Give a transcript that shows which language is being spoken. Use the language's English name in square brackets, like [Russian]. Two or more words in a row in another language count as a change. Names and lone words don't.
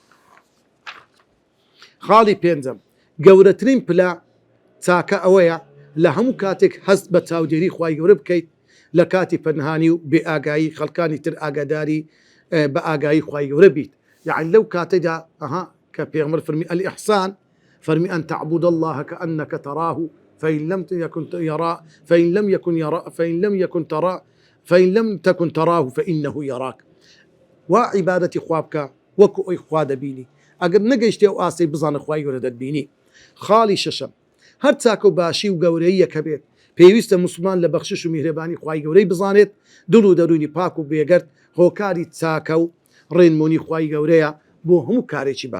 [Central Kurdish] خاڵی پێنجەم گەورەترین پلە چاکە ئەوەیە لە هەموو کاتێک هەست بە چاودێری خوای گەورە بکەیت لە کاتی پەنهانی و بێ ئاگایی خەڵکانی تر ئاگاداری بە ئاگایی خوای گەورە بیت یعنی لەو کاتەدا کە پێغەمبەر فەرمی الإحسان فەرمی [Arabic] أن تعبد الله كأنك تراه فإن لم تكن تراه فإنه يراك وعبادة [Central Kurdish] خوابك وەکو ئەوی خوا دەبینی ئەگەر نەگەیشتێ و ئاسەی بزانە خوای گەورە دەتبینی. خاڵی شەشەم هەر چاکە و باشی و گەورەیە کە بێت پێویستە موسڵمان لە بەخشش و میهرەبانی خوای گەورەی بزانێت دڵ و دەرونی پاک و بێگەرت هۆکاری چاکە و ڕێنمونی خوای گەورەیە بۆ هەموو کارێکی باش.